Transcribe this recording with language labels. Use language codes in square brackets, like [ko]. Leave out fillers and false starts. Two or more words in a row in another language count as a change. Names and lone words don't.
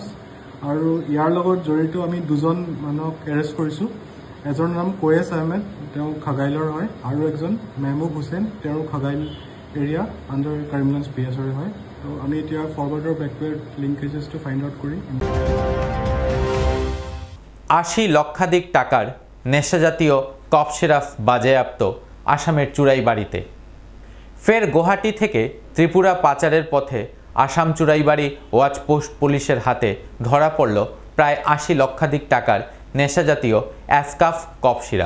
[as] আৰু ইয়াৰ লগত জড়িত আমি 2জন মানুহক এৰেষ্ট কৰিছোঁ। এজনৰ নাম কোয়েছ আহমেদ, তেওঁ খাগাইলৰ হয়, আৰু একজন মেহবুব হুছেইন, তেওঁ খাগাইল [en] area under [as] কৰিমগঞ্জ PSৰ হয়। তো আমি এতিয়া ফৰৱাৰ্ড আৰু [en] backward linkages-to find out [as] কৰি [bn] 80 লক্ষাধিক টাকার নেশাজাতীয় [en] cough syrup [bn] বাজেয়াপ্ত আসামের চুরাইবাড়িতে। ফের গুয়াহাটি থেকে ত্রিপুরা পাচারের পথে আসাম চুরাইবাড়ি ওয়াচপোস্ট পুলিশের হাতে ধরা পড়ল প্রায় 80 লক্ষাধিক টাকার নেশাজাতীয় অ্যাসকাফ [en] cough syrup.